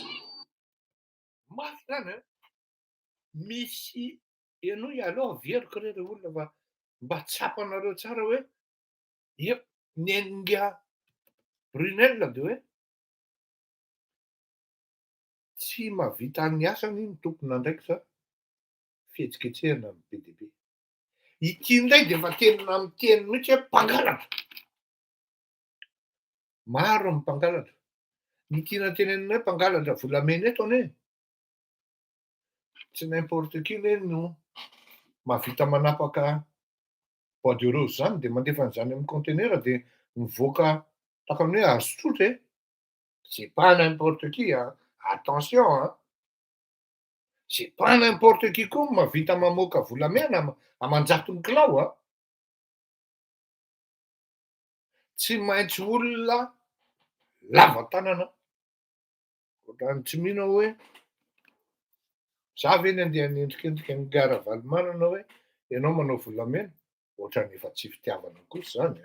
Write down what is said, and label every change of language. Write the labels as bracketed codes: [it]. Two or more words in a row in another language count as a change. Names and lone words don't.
[mg] Mafy zany misy ianao aloha veriko re olona fa mba tsapanareo tsara hoe ny enga Brunel dia hoe tsy mahavita ny asany ny tompona ndraiky sa fihetsiketsehana ny BDB. Ity indray dia efa tenina amin'ny teny mihitsy hoe mpangalatra. Maro ny mpangalatra. Ny tiana tenenina hoe mpangalatra volamena eto anie. Tsy [fr] n'importe qui [mg] no mahavita manapaka [fr] bois de rose [mg] zany dia mandefa an'izany amin'ny conteneur dia mivoaka takany hoe hazo tsotra. [fr] C'est pas n'importe qui, attention, c'est pas n'importe qui [mg] koa mahavita mamoaka volamena amanjato ny kilao. Tsy maintsy olona lava tanana. Ohatrany tsy mino hoe za ve ny andeha nendrikendrika ny gara valimanana hoe ianao manao volamena, ohatrany efa tsy fitiavana kosa zany.